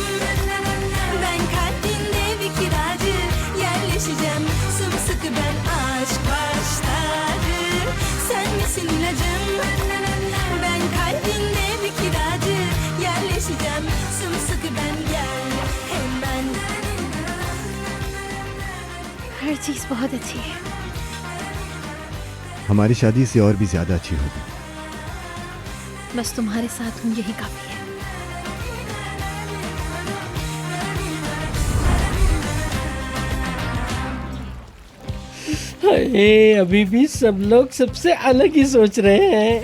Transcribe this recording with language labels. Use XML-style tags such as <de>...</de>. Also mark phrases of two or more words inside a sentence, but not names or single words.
<tr>Ben kalbinde bir kiracı. Yerleşeceğim sımsıkı ben, aşk başladı. Sen misin ilacım? Ben kalbinde bir kiracı. Yerleşeceğim sımsıkı ben, gel hemen.</tr> <hi>हर चीज़ बहुत अच्छी है। हमारी शादी से और भी ज्यादा अच्छी होगी। बस तुम्हारे साथ हूँ, यही काफ़ी है। अरे अभी भी सब लोग सबसे अलग ही सोच रहे हैं,</hi>